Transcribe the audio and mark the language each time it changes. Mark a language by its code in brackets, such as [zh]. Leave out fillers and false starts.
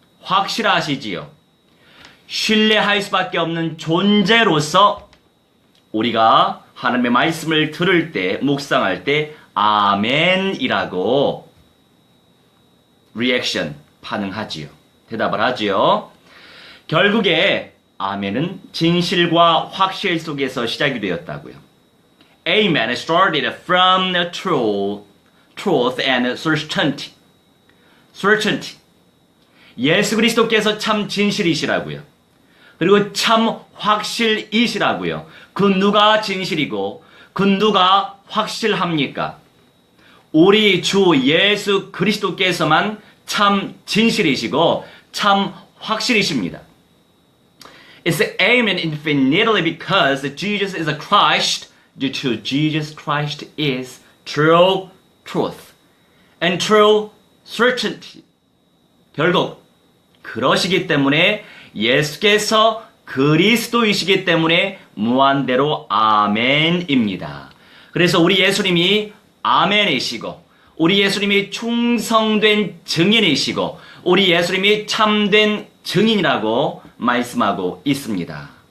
[ko] 확실하시지요. 신뢰할 수밖에 없는 존재로서 우리가 하나님의 말씀을 들을 때, 묵상할 때 아멘이라고 리액션, 반응하지요. 대답을 하지요. 결국에 아멘은 진실과 확실 속에서 시작이 되었다고요. [en] Amen started from the truth and certainty. certainty. [ko] 예수 그리스도께서 참 진실이시라고요. 그리고 참 확실이시라고요. 그 누가 진실이고 그 누가 확실합니까? 우리 주 예수 그리스도께서만 참 진실이시고 참 확실이십니다. [en] It's amen infinitely because Jesus is a Christ. Due to Jesus Christ is true truth and true certainty. [ko] 결국 그러시기 때문에 예수께서 그리스도이시기 때문에 무한대로 아멘입니다. 그래서 우리 예수님이 아멘이시고 우리 예수님이 충성된 증인이시고 우리 예수님이 참된 증인이라고 말씀하고 있습니다.